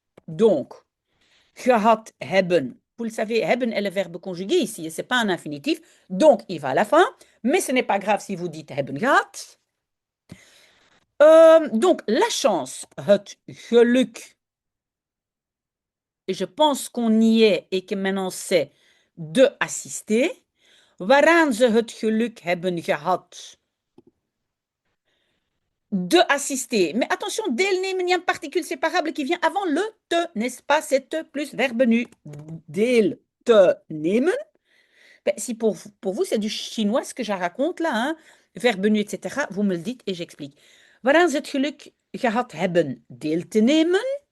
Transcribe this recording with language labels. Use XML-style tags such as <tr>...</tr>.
<fr>Donc,</fr> <nl>gehad hebben.</nl> <fr>Vous le savez, hebben est le verbe conjugué ici, ce n'est pas un infinitif, donc il va à la fin, mais ce n'est pas grave si vous dites</fr> <nl>hebben gehad.</nl> <fr>Donc, la chance,</fr> <nl>het geluk,</nl> <fr>et je pense qu'on y est et que maintenant c'est de assister.</fr> <nl>Waaraan ze het geluk hebben gehad</nl> <fr>de assister. Mais attention, deelnemen, il y a une particule séparable qui vient avant le te, n'est-ce pas? C'est te plus verbe nu.</fr> <nl>Deel te nemen.</nl> <fr>Ben, si pour vous, c'est du chinois ce que je raconte là, hein? Verbe nu, etc., vous me le dites et j'explique.</fr> <nl>Waaraan ze het geluk gehad hebben deel te nemen.</nl>